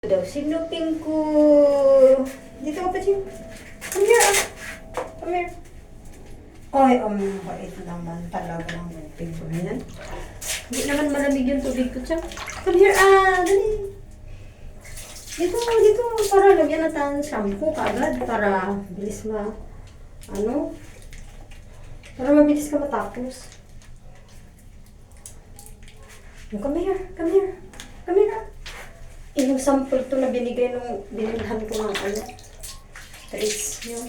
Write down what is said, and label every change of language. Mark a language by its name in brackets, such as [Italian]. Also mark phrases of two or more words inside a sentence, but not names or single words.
[Filipino] Daw, sinupin ko. Dito ka pa, Jim. [English] Come here, ah. Come here. [Filipino] Ay, bait naman talaga ng lupin ko na yan. Hindi naman malamig yung tubig ko, Chang. [English] Come here, [Filipino] ah. Dali. Dito, dito. Para lagyan natin shampoo kagad. Para bilis para mabilis ka matapos. [English] Come here, come here. Come here, ah. [Filipino] Yung sample to na binigay nung binilhan ko ng treats yun.